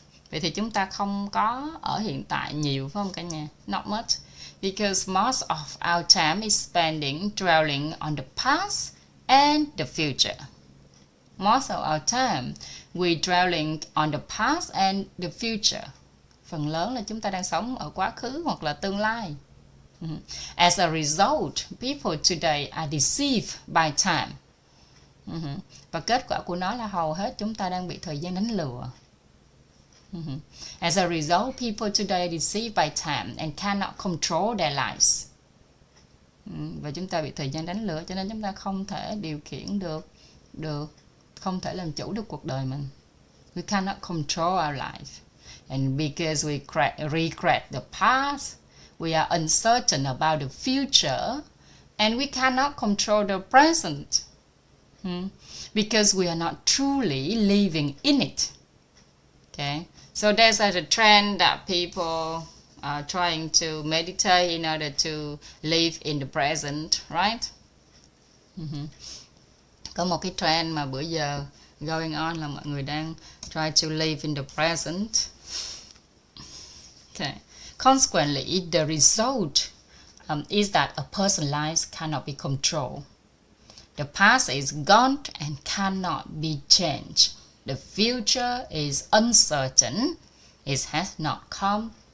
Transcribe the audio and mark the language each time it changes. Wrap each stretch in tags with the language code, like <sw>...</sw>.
<vi>Vậy thì chúng ta không có ở hiện tại nhiều, phải không cả nhà?</vi> <en>Not much. Because most of our time is spending dwelling on the past and the future. Most of our time we dwelling on the past and the future.</en> <vi>Phần lớn là chúng ta đang sống ở quá khứ hoặc là tương lai.</vi> <en>As a result, people today are deceived by time.</en> <vi>Và kết quả của nó là hầu hết chúng ta đang bị thời gian đánh lừa.</vi> <en>As a result, people today are deceived by time and cannot control their lives.</en> <vi>Và chúng ta bị thời gian đánh lừa, cho nên chúng ta không thể điều khiển được, không thể làm chủ được cuộc đời mình.</vi> <en>We cannot control our life. And because we regret the past, we are uncertain about the future, and we cannot control the present. Because we are not truly living in it. Okay, so there's a trend that people are trying to meditate in order to live in the present, right?</en> <vi>Có một cái trend mà bữa giờ going on là mọi người đang try to live in the present.</vi> <en>Okay. Consequently, the result is that a person's life cannot be controlled. The past is gone and cannot be changed. The future is uncertain. It has not come.</en>